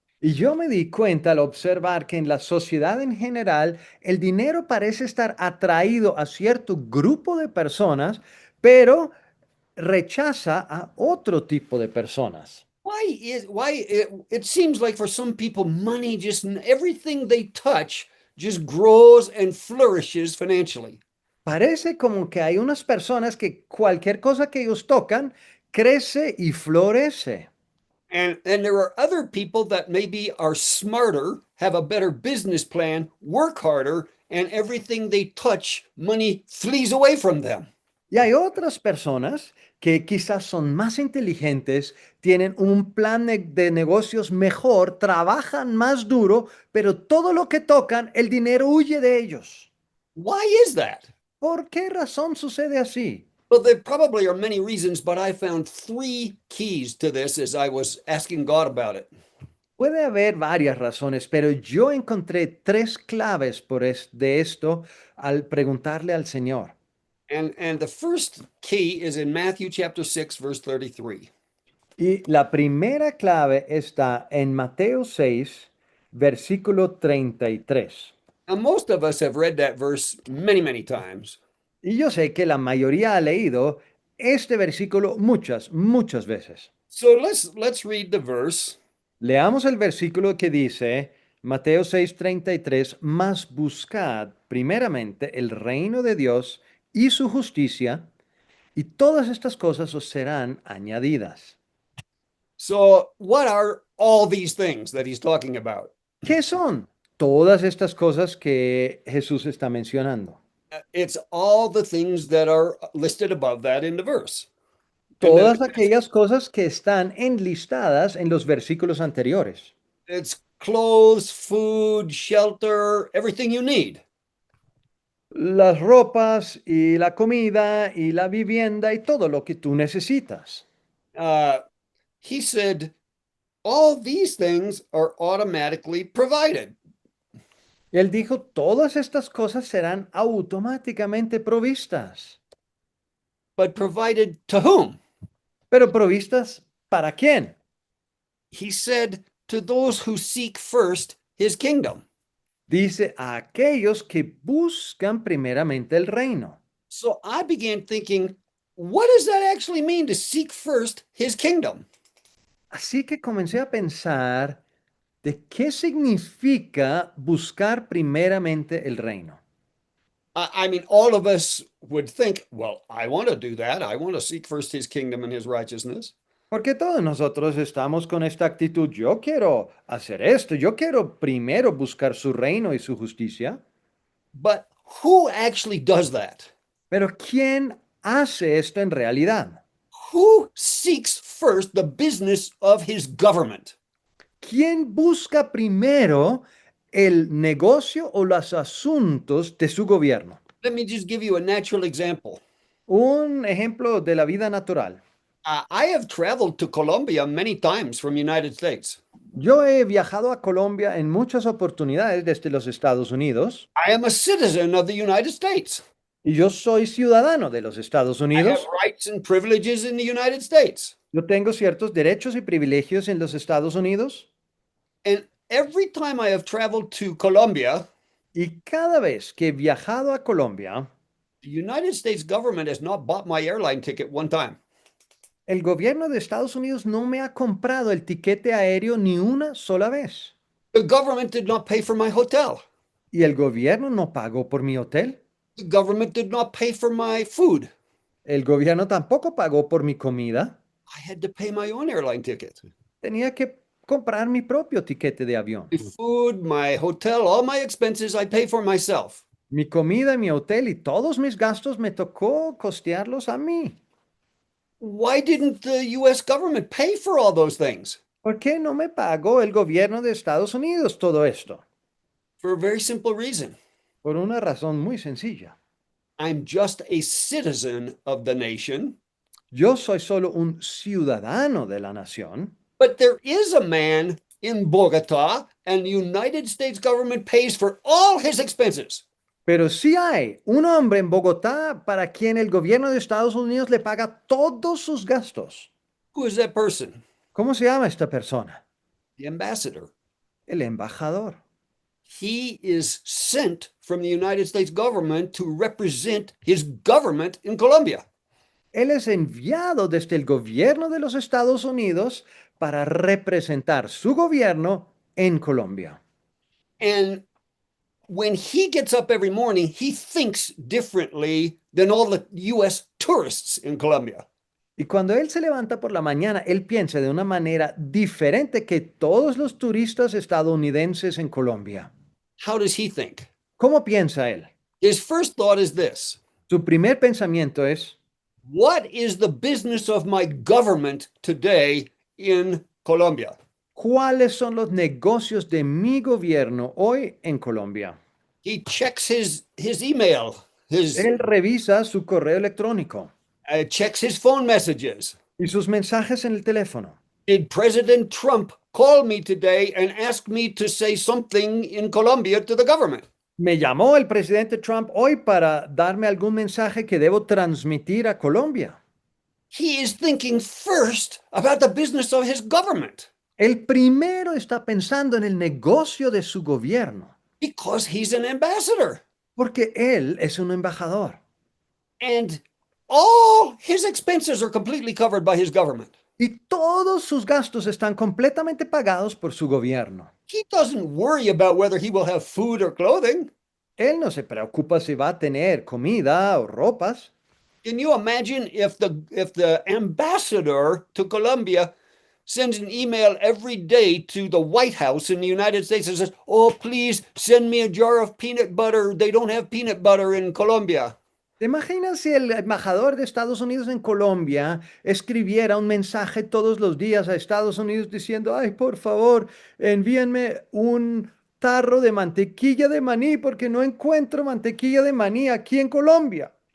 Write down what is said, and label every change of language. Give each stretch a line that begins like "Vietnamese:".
Spanish: Y yo me di cuenta al observar que en la sociedad en general el dinero parece estar atraído a cierto grupo de personas, pero rechaza a otro tipo de personas.
English: It seems like for some people money just everything they touch just grows and flourishes financially.
Spanish: Parece como que hay unas personas que cualquier cosa que ellos tocan crece y florece.
English: And there are other people that maybe are smarter, have a better business plan, work harder, and everything they touch, money flees away from them.
Spanish: Y hay otras personas que quizás son más inteligentes, tienen un plan de negocios mejor, trabajan más duro, pero todo lo que tocan, el dinero huye de ellos.
English: Why is that?
Spanish: ¿Por qué razón sucede así?
English: Well, there probably are many reasons, but I found three keys to this as I was asking God about it.
Spanish: Puede haber varias razones, pero yo encontré tres claves de esto al preguntarle al Señor.
English: And the first key is in Matthew chapter 6, verse 33.
Spanish: Y la primera clave está en Mateo 6, versículo 33.
English: Now, most of us have read that verse many, many times.
Spanish: Y yo sé que la mayoría ha leído este versículo muchas, muchas veces.
English: So let's read the verse.
Spanish: Leamos el versículo que dice, Mateo 6:33, mas buscad primeramente el reino de Dios y su justicia, y todas estas cosas os serán añadidas.
English: So, what are all these things that he's talking about?
Spanish: ¿Qué son todas estas cosas que Jesús está mencionando?
English: It's all the things that are listed above that in the verse.
Spanish: Todas aquellas cosas que están enlistadas en los versículos anteriores.
English: It's clothes, food, shelter, everything you need.
Spanish: Las ropas y la comida y la vivienda y todo lo que tú necesitas.
English: He said, all these things are automatically provided.
Spanish: Él dijo, todas estas cosas serán automáticamente provistas.
English: But provided to whom?
Spanish: Pero provistas ¿para quién?
English: He said, to those who seek first his kingdom.
Spanish: Dice a aquellos que buscan primeramente el reino.
English: So I began thinking, what does that actually mean to seek first his kingdom?
Spanish: Así que comencé a pensar de qué significa buscar primeramente el reino.
English: I mean, all of us would think, well, I want to do that. I want to seek first his kingdom and his righteousness.
Spanish: Porque todos nosotros estamos con esta actitud, yo quiero hacer esto, yo quiero primero buscar su reino y su justicia.
English: But who actually does that?
Spanish: Pero ¿quién hace esto en realidad?
English: Who seeks first the business of his government?
Spanish: ¿Quién busca primero el negocio o los asuntos de su gobierno?
English: Let me just give you a natural example.
Spanish: Un ejemplo de la vida natural.
English: I have traveled to Colombia many times from United States.
Spanish: Yo he viajado a Colombia en muchas oportunidades desde los Estados Unidos
English: I am a citizen of the United States.
Spanish: Y yo soy ciudadano de los Estados
English: I have
Spanish: Unidos.
English: rights and privileges in the United States.
Spanish: Yo tengo ciertos derechos y privilegios en los Estados Unidos.
English: And every time I have traveled to Colombia,
Spanish: Y cada vez que he viajado a Colombia,
English: the United States government has not bought my airline ticket one time.
Spanish: el gobierno de Estados Unidos no me ha comprado el tiquete aéreo ni una sola vez.
English: The government did not pay for my hotel.
Spanish: Y el gobierno no pagó por mi hotel.
English: The government did not pay for my food.
Spanish: El gobierno tampoco pagó por mi comida.
English: I had to pay my own airline ticket.
Spanish: Tenía que comprar mi propio tiquete de avión.
English: My food, my hotel, all my expenses I pay for myself.
Spanish: Mi comida, mi hotel y todos mis gastos me tocó costearlos a mí.
English: Why didn't the US government pay for all those things?
Spanish: ¿Por qué no me pagó el gobierno de Estados Unidos todo esto?
English: For a very simple reason.
Spanish: Por una razón muy sencilla.
English: I'm just a citizen of the nation,
Spanish: Yo soy solo un ciudadano de la nación,
English: but there is a man in Bogota, and the United States government pays for all his expenses.
Spanish: pero sí hay un hombre en Bogotá para quien el gobierno de Estados Unidos le paga todos sus gastos.
English: Who is that person?
Spanish: ¿Cómo se llama esta persona?
English: The ambassador.
Spanish: El embajador.
English: He is sent from the United States government to represent his government in Colombia.
Spanish: Él es enviado desde el gobierno de los Estados Unidos para representar su gobierno en Colombia.
English: And when he gets up every morning, he thinks differently than all the US tourists in Colombia.
Spanish: Y cuando él se levanta por la mañana, él piensa de una manera diferente que todos los turistas estadounidenses en Colombia.
English: How does he think?
Spanish: ¿Cómo piensa él?
English: His first thought is this:
Spanish: Su primer pensamiento es,
English: what is the business of my government today in Colombia?
Spanish: ¿cuáles son los negocios de mi gobierno hoy en Colombia?
English: He checks his email,
Spanish: Él revisa su correo electrónico
English: checks his phone messages.
Spanish: y sus mensajes en el teléfono.
English: Did President Trump call me today and ask me to say something in Colombia to the government?
Spanish: Me llamó el presidente Trump hoy para darme algún mensaje que debo transmitir a Colombia.
English: He is thinking first about the business of his government
Spanish: El primero está pensando en el negocio de su gobierno,
English: because he's an ambassador.
Spanish: porque él es un embajador.
English: And all his expenses are completely covered by his government.
Spanish: Y todos sus gastos están completamente pagados por su gobierno.
English: He doesn't worry about whether he will have food or clothing.
Spanish: Él no se preocupa si va a tener comida o ropas.
English: Can you imagine if the ambassador to Colombia sends an email every day to the White House in the United States and says, "Oh, please send me a jar of peanut butter. They don't have peanut butter in Colombia."
Spanish: ¿Te imaginas si el embajador de Estados Unidos en Colombia escribiera un mensaje todos los días a Estados Unidos diciendo, ay, por favor, envíenme un tarro de mantequilla de maní porque no encuentro mantequilla de maní aquí en Colombia?